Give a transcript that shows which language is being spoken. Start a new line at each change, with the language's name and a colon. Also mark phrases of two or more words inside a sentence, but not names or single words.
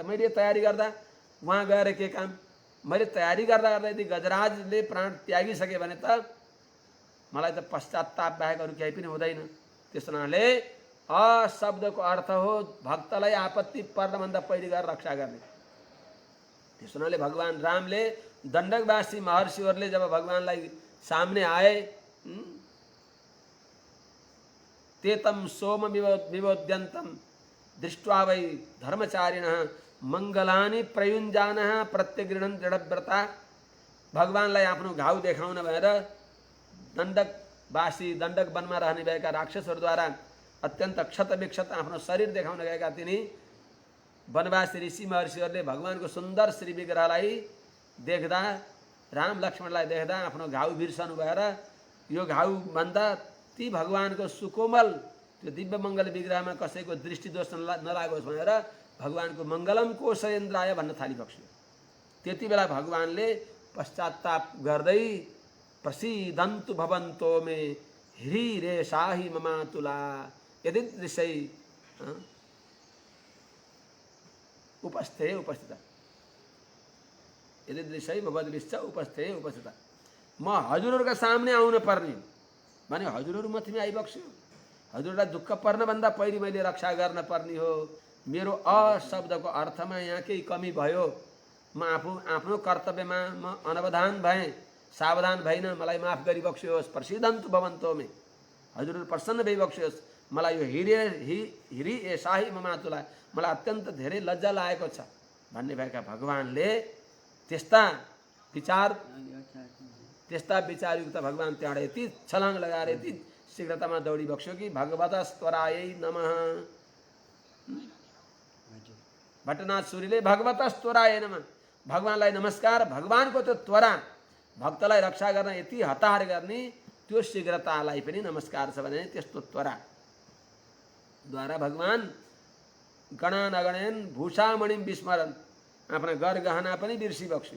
Nepali: मैले तयारी गर्दा वहाँ गएर के काम, मैले तयारी गर्दा गर्दा यदि गजराजले प्राण त्यागिसके भने त मलाई त पश्चाताप बाहेक अरू केही पनि हुँदैन। त्यस हुनाले शब्दको अर्थ हो भक्तलाई आपत्ति पर्नभन्दा पहिले गएर रक्षा गर्ने। त्यस हुनाले भगवान रामले दण्डकवासी महर्षिहरूले जब भगवानलाई सामने आए,
Sanskrit: तेतम सोम विवोद्यन्तं दृष्ट्वा वै धर्मचारिणः मङ्गलानि प्रयुञ्जानः प्रत्यगृह्णन् दृढव्रता।
Nepali: भगवानलाई आफ्नो घाउ देखाउन भएर दण्डक वनमा रहने भएका राक्षसहरूद्वारा अत्यन्त क्षत विक्षत आफ्नो शरीर देखाउन गएका तिनी वनवासी ऋषि महर्षिहरूले भगवानको सुन्दर श्री विग्रहलाई देख्दा, राम लक्ष्मणलाई देख्दा आफ्नो घाउ बिर्सनु भएर यो घाउ भन्दा ती भगवानको सुकोमल त्यो दिव्य मङ्गल विग्रहमा कसैको दृष्टिदोष नलागोस् भनेर भगवानको
Sanskrit: मङ्गलम कोशयन्द्राय
Nepali: भन्न थालिबक्स्यो। त्यति बेला भगवानले पश्चाताप गर्दै
Sanskrit: प्रसीदन्तु भवन्तो मे ह्रीरेषाहि ममातुला यदिदृशै उपस्थे उपस्थिता यदिदृशै भवद्भिश्च उपस्थे उपस्थिता।
Nepali: म हजुरहरूका सामने आउन पर्ने भने हजुरहरू मथिमा आइबक्स्यो। हजुरलाई दुःख पर्नभन्दा पहिले मैले रक्षा गर्न पर्ने हो। मेरो अशब्दको अर्थमा यहाँ केही कमी भयो, म आफ्नो कर्तव्यमा म अनवधान भएँ, सावधान भइन, मलाई माफ गरिबक्स्योस्।
Sanskrit: प्रसिद्धन्तु भवन्तो मे,
Nepali: हजुरहरू प्रसन्न भइबक्स्योस्। मलाई यो
Sanskrit: हिरी ए शाही ममातुला,
Nepali: मलाई अत्यन्त धेरै लज्जा लागेको छ भन्ने भएका भगवानले त्यस्ता विचारयुक्त भगवान त्यहाँबाट यति छलाङ लगाएर यति शीघ्रतामा दौडी बक्स्यो कि
Sanskrit: भगवतस्त्वरायै नमः।
Nepali: भट्टनाथ सूरीले
Sanskrit: भगवतस्त्वरायै नमः,
Nepali: भगवानलाई नमस्कार। भगवानको त्यो त्वरा, भक्तलाई रक्षा गर्न यति हतार गर्ने त्यो शीघ्रतालाई पनि नमस्कार छ भने त्यस्तो त्वराद्वारा भगवान
Sanskrit: गणा नगणेन भूषामणि विस्मरण
Nepali: आफ्ना गरगहना पनि बिर्सिबक्स्यो।